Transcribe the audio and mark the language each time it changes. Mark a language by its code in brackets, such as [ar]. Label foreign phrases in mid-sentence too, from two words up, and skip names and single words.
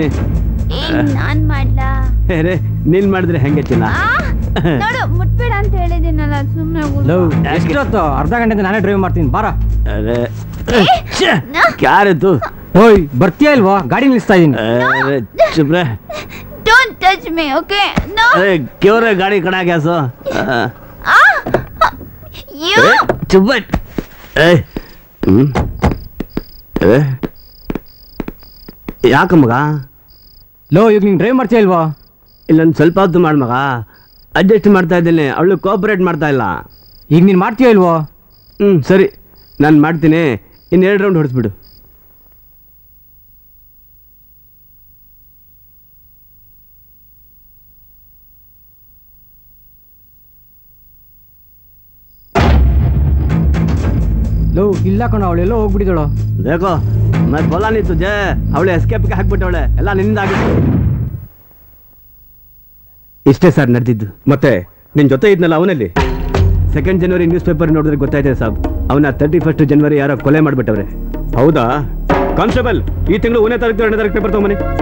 [kn] ನಾನ್ ಮಾಡ್ಲಾ? ಅರೆ ನೀನ್ ಮಾಡಿದ್ರೆ ಹೆಂಗೆ ಚಿನ್ನ? ನೋಡು, ಮುಟ್ಬೇಡ ಅಂತ ಹೇಳಿದ್ದೀನಲ್ಲ, ಸುಮ್ಮನೆ. ಎಷ್ಟೊತ್ತು? ಅರ್ಧ ಗಂಟೆಯಿಂದ ನಾನೇ ಡ್ರೈವ್ ಮಾಡ್ತೀನಿ, ಬಾರ. ಅರೆ ಯಾರಿತ್ತು? ಓಯ್ ಬರ್ತೀಯ ಇಲ್ವಾ? ಗಾಡಿ ನಿಲ್ಲಿಸ್ತಾ ಇದೀನಿ. [hi] अरे चुप रे. [en] Don't touch me, okay? No. [hi] अरे क्यों रे गाड़ी खड़ा गया सो? [en] You. [hi] चुप बैठ. [kn] ಯಾಕ ಮಗ? ಲೋ ಈಗ ನೀನು ಡ್ರೈವ್ ಮಾಡ್ತೀಯ ಇಲ್ವಾ? ಇಲ್ಲೊಂದು ಸ್ವಲ್ಪ ಹೊತ್ತು ಮಾಡಿ ಮಗ, ಅಡ್ಜಸ್ಟ್ ಮಾಡ್ತಾ ಇದ್ದೀನಿ. ಅವಳು ಕೋಆಪರೇಟ್ ಮಾಡ್ತಾ ಇಲ್ಲ. ಈಗ ನೀನು ಮಾಡ್ತೀಯ ಇಲ್ವೋ? ಸರಿ, ನಾನು ಮಾಡ್ತೀನಿ. ಇನ್ನು 2 ರೌಂಡ್ ಹೊಡಿಸ್ಬಿಡು. ಲೋ ಇಲ್ಲ ಕಣ, ಅವಳೆಲ್ಲೋ ಹೋಗ್ಬಿಟ್ಟಿದಳು. [hi] देखो मैं बोला नहीं तुझे, [kn] ಅವಳೆ ಎಸ್ಕೇಪ್ಗೆ ಹಾಕ್ಬಿಟ್ಟವಳೆ. ಎಲ್ಲ ನಿನ್ನಿಂದ ಆಗಿತ್ತು. ಇಷ್ಟೇ ಸರ್ ನಡೆದಿದ್ದು. ಮತ್ತೆ ನಿನ್ ಜೊತೆ ಇದ್ನಲ್ಲ ಅವನಲ್ಲಿ? 2 ಜನವರಿ [en] news paper [kn] ನೋಡಿದ್ರೆ ಗೊತ್ತಾಯ್ತದೆ ಸಾಬ್, ಅವನ 31 ಜನವರಿ ಯಾರೋ ಕೊಲೆ ಮಾಡ್ಬಿಟ್ಟವ್ರೆ. ಹೌದಾ? ಕಾನ್ಸ್ಟೇಬಲ್, ಈ ತಿಂಗಳು 1ನೇ ತಾರೀಕು 2ನೇ ತಾರೀಕು ಪೇಪರ್ ತಗೊಂಬನ್ನಿ.